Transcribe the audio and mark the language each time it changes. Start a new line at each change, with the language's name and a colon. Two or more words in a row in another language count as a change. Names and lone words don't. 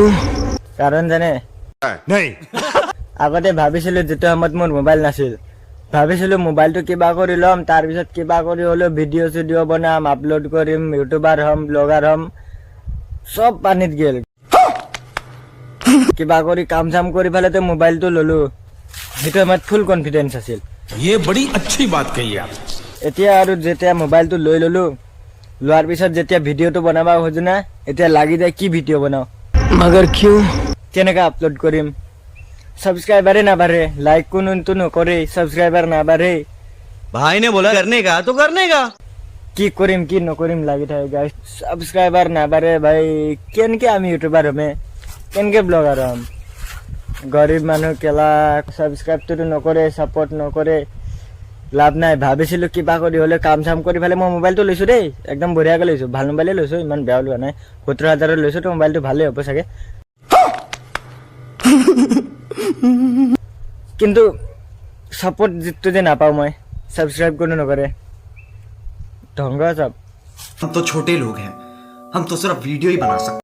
Assamese: কাৰণ জানে আগতে ভাবিছিলোঁ যিটো সময়ত মোৰ মোবাইল নাছিল, ভাবিছিলোঁ মোবাইলটো কিবা কৰি ল'ম, তাৰপিছত কিবা কৰি হ'লেও ভিডিঅ' চিডিঅ' বনাম, আপলোড কৰিম, ইউটিউবাৰ হ'ম, ব্লগাৰ হ'ম। চব পানীত গেল। কিবা কৰি কাম চাম কৰি পেলাইতো মোবাইলটো ল'লোঁ, সেইটো সময়ত ফুল কনফিডেন্স আছিল।
Hindi: ये बड़ी अच्छी बात कही आप।
Assamese: এতিয়া আৰু যেতিয়া মোবাইলটো লৈ ল'লোঁ, লোৱাৰ পিছত যেতিয়া ভিডিঅ'টো বনাব খোজো না, এতিয়া লাগি যায় কি ভিডিঅ' বনাওঁ, মগৰ কিয়? কেনেকৈ আপলোড কৰিম? ছাবস্ক্ৰাইবাৰে নাবাঢ়ে, লাইক কোনোটো নকৰে, ছাবস্ক্ৰাইবাৰ নাবাঢ়ে।
Hindi: भाई ने बोला करने का तो करने का।
Assamese: কি কৰিম কি নকৰিম লাগি থাকে গাইছ। ছাবস্ক্ৰাইবাৰ নাবাঢ়ে ভাই, কেনেকৈ আমি ইউটিউবাৰ হ'মে, কেনেকৈ ব্লগাৰ হ'ম? গৰীব মানুহ কেলা ছাবস্ক্ৰাইবটোতো নকৰে, ছাপৰ্ট নকৰে, লাভ নাই। ভাবিছিলোঁ কিবা কৰি হ'লে কাম চাম কৰি পেলাই মই মোবাইলটো লৈছোঁ দেই, একদম বঢ়িয়াকৈ লৈছোঁ, ভাল মোবাইলে লৈছোঁ, ইমান বেয়া লোৱা নাই। 70,000 লৈছোঁ, তো মোবাইলটো ভালেই হ'ব চাগে। কিন্তু ছাপৰ্ট যিটো যে নাপাওঁ মই, ছাবস্ক্ৰাইব কোনো নকৰে, ঢংগ চব।
Hindi: हम तो छोटे लोग हैं, हम तो सिर्फ वीडियो ही बना सकते हैं।